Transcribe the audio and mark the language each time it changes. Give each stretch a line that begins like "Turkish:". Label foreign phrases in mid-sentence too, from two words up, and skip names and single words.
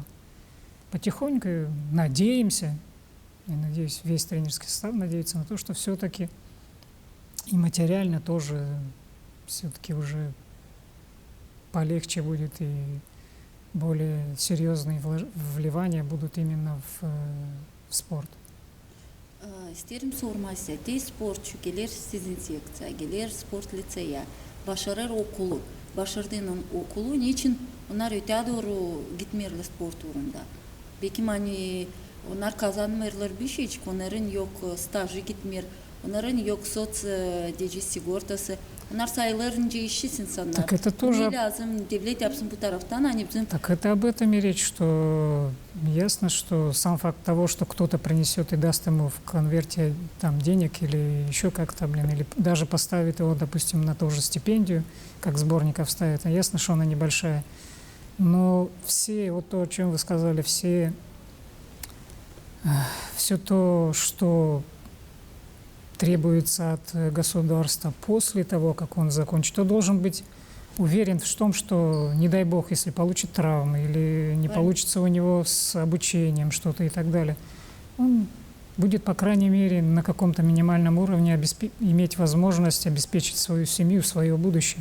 Russian: Потихоньку надеемся, и надеюсь, весь тренерский состав надеется на то, что все-таки и материально тоже все-таки уже полегче будет, и более серьезные вливания будут именно в sport.
Gagauz: İsterim sormak size, sporcu gelir sizin sektsiya, gelir sport liseye, başarır okulu. Başardığının okulu niçin onlar öte doğru gitmiyorlar sport uğrunda? Belki hani onlar kazanmıyorlar bir şey, çünkü onların yok stajı gitmiyor, onların yok sosyal sigortası. Onlar sayılarınca işsiz insanlar.
Russian: Так это тоже...
Gagauz: Ne lazım, devlet yapsın bu taraftan, hani bizim...
Russian: Так это об этом и речь, что ясно, что сам факт того, что кто-то принесет и даст ему в конверте там денег или еще как-то, или даже поставит его, допустим, на ту же стипендию, как сборников ставят, ясно, что она небольшая. Но все, вот то, о чем вы сказали, все то, что требуется от государства после того, как он закончит, то должен быть уверен в том, что, не дай бог, если получит травмы или не получится у него с обучением что-то и так далее, он будет, по крайней мере, на каком-то минимальном уровне иметь возможность обеспечить свою семью, свое будущее.